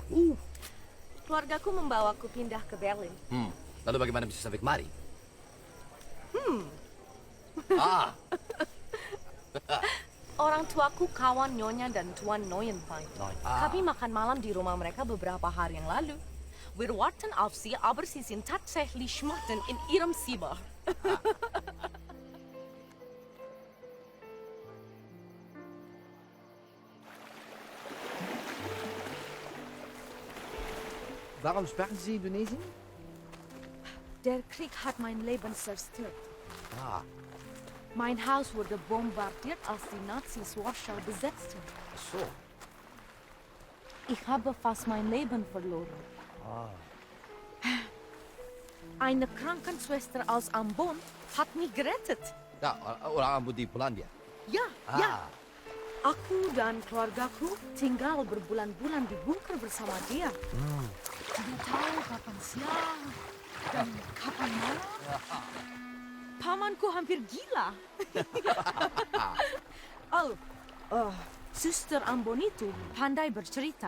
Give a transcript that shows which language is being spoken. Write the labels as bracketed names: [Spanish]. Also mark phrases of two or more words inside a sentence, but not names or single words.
[Indonesian] Keluargaku membawaku pindah ke Berlin. Lalu bagaimana bisa sampai kemari? Ah, Orang tuaku kawan Nyonya dan Tuan Neuenwein. Ah. Kami makan malam di rumah mereka beberapa hari yang lalu. [German] Wir warten auf Sie, aber Sie sind tatsächlich schmachten in Ihrem Zimmer. Warum sprechen Sie Indonesisch? Der Krieg hat mein Leben zerstört. ah, Mein Haus wurde bombardiert, als die Nazis Warschau besetzten. so. Ich habe fast mein Leben verloren. Eine Krankenschwester aus Ambon hat mich gerettet. [Indonesian] Ya, orang Ambon di Polandia. [German] Ja, Ah. ja. [Indonesian] Aku dan keluargaku tinggal berbulan-bulan di bunker bersama dia. Tidak tahu kapan siang dan kapan malam. Pamanku hampir gila. Suster Ambon itu pandai bercerita.